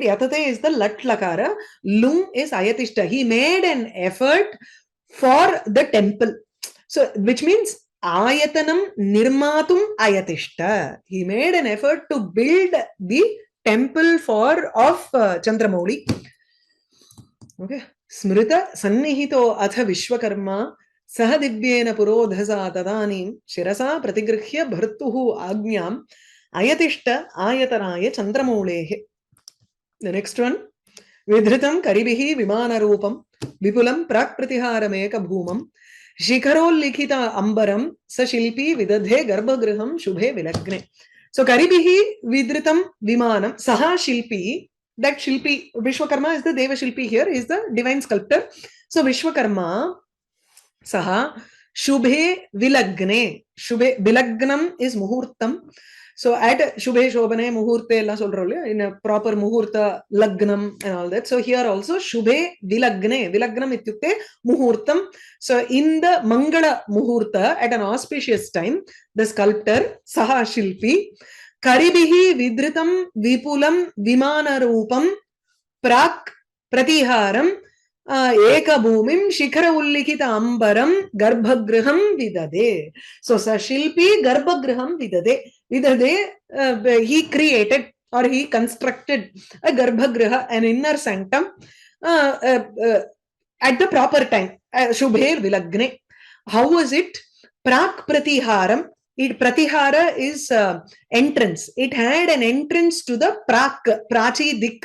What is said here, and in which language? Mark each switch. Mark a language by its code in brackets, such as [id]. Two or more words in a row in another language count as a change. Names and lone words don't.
[en] Yatate is the [sa] लट् लकार. [en] Lung is Ayatishta. He made an effort for the temple. So, which means [sa] आयतनं निर्मातुम् आयतिष्ट. [en] He made an effort to build the temple of Chandramouli. Okay. [sa] स्मृत सन्निहितो अथ विश्वकर्मा सहदिव्येन पुरोधसा तदानीं शिरसा प्रतिगृह्य भर्तुः आज्ञाम् आयतिष्ट आयतनाय चन्द्रमौलेः. [en] The next one. [sa] विधृतं करिभिः विमान रूपं विपुलं प्राक्प्रतिहारमेक भूमं शिखरोल् लिखित अम्बरं सशिल्पी विदधे गर्भगृहं शुभे विलग्ने. So करिभिः विधृतं विमानं सह शिल्पी, [en] that Shilpi, Vishwakarma is the [sa] देव शिल्पी [en] here, is the divine sculptor. [sa] So Vishwakarma सह शुभे विलग्ने. शुभे विलग्नम् [en] is Muhurtam. So at [sa] शुभे शोभने मुहूर्ते [ta] எல்லா சொல்றோல்யா, [en] in a proper [sa] मुहूर्त लग्नम् [en] and all that. So here also [sa] शुभे विलग्ने. विलग्नम् इत्युक्ते मुहूर्तम्. [en] So in the Mangala Muhurta, at an auspicious time, the sculptor [sa] सह शिल्पी करिभिः विधृतं विपुलं विमान रूपं प्राक् प्रतिहारम् एक भूमिं शिखर उल्लिखित अम्बरं गर्भगृहं विदधे. So सशिल्पी गर्भगृहं विदधे. Vidade, [en] he created or he constructed a Garbhagriha, an inner sanctum, at the proper time. [sa] शुभेर् विलग्ने. [en] How was it? [sa] प्राक् प्रतिहारम्. [en] Pratihara is entrance. It had an entrance to the Prak, [sa] प्राची दिक्.